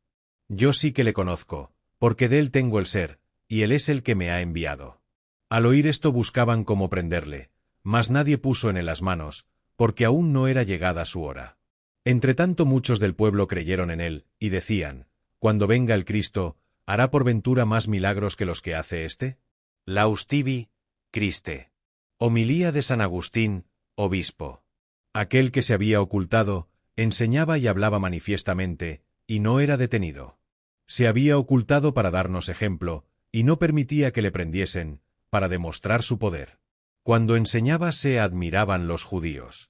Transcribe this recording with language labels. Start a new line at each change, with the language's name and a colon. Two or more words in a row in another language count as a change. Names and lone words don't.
Spanish: Yo sí que le conozco, porque de él tengo el ser, y él es el que me ha enviado. Al oír esto buscaban cómo prenderle, mas nadie puso en él las manos, porque aún no era llegada su hora. Entretanto muchos del pueblo creyeron en él, y decían, cuando venga el Cristo, ¿hará por ventura más milagros que los que hace éste?
Latin: Laus tibi, Christe.
Spanish: Homilía de San Agustín, obispo. Aquel que se había ocultado, enseñaba y hablaba manifiestamente, y no era detenido. Se había ocultado para darnos ejemplo, y no permitía que le prendiesen, para demostrar su poder. Cuando enseñaba se admiraban los judíos.